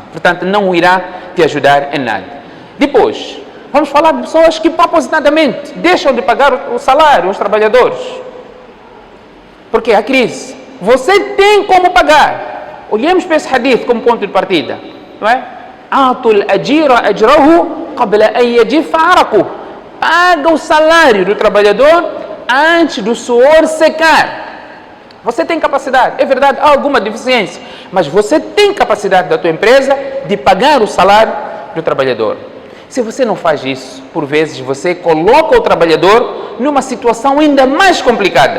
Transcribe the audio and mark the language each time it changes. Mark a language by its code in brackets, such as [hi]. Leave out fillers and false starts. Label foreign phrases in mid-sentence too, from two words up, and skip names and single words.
[pt] Portanto, não irá te ajudar em nada. Depois, vamos falar de pessoas que propositadamente deixam de pagar o salário aos trabalhadores. Porque há crise. Você tem como pagar. Olhemos para esse hadith como ponto de partida. Não é? [ar] أعطوا الأجير أجره قبل أن يجف عرقه. [pt] Paga o salário do trabalhador antes do suor secar. Você tem capacidade, é verdade, há alguma deficiência, mas você tem capacidade da tua empresa de pagar o salário do trabalhador. Se você não faz isso, por vezes você coloca o trabalhador numa situação ainda mais complicada.